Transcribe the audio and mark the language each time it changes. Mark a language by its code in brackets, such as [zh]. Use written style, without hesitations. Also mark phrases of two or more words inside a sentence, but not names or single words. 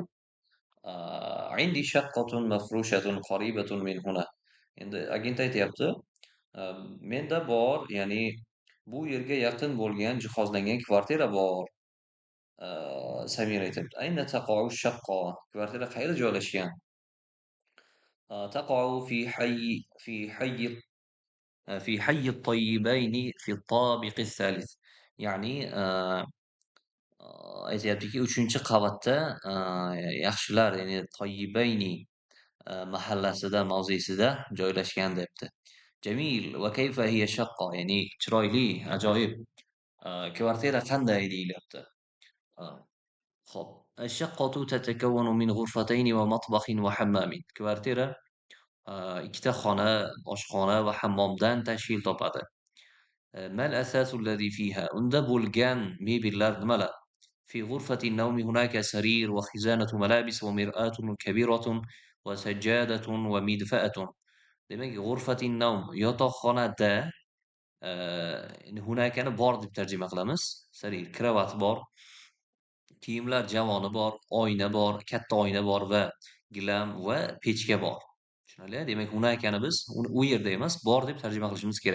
[ar] عندي شقة مفروشة قريبة من هنا. [uz] Endi agent aytyapti, menda bor, ya'ni bu yerga yaqin bo'lgan jihozlangan kvartira bor. [ar] Samir aytyapti. أين تقع الشقة. [uz] Kvartira qayerda joylashgan? [ar] تقع في حي الطيبين في الطابق الثالث. [uz] Ya'ni aytyaptiki, 3-qavatda yaxshilar, ya'ni Toyibayni mahallasida, mavzesida joylashgan debdi. [ar] جميل وكيف هي الشقة, [uz] ya'ni chiroyli, ajoyib. Kvartira qanday deyilyapti. Xo'p. [ar] الشقة تتكون من غرفتين ومطبخ وحمام. [uz] Kvartira ikkita xona, oshxona va hammomdan tashkil topadi. [ar] ما الأثاث الذي فيها. [uz] Unda bo'lgan mebellar nimalar? [ar] في غرفة النوم هناك سرير وخزانة ملابس ومرآة كبيرة وسجادة ومدفأة. [uz] Demak, [ar] غرفة النوم [uz] yotoqxonada hunakani bor deb tarjima qilamiz. Sarir, kravat bor, kiyimlar javoni bor, oyna bor, katta oyna bor va gilam va pechka bor. Tushunarli? Demak, hunakani biz u yerda emas, bor deb tarjima qilishimiz kerak.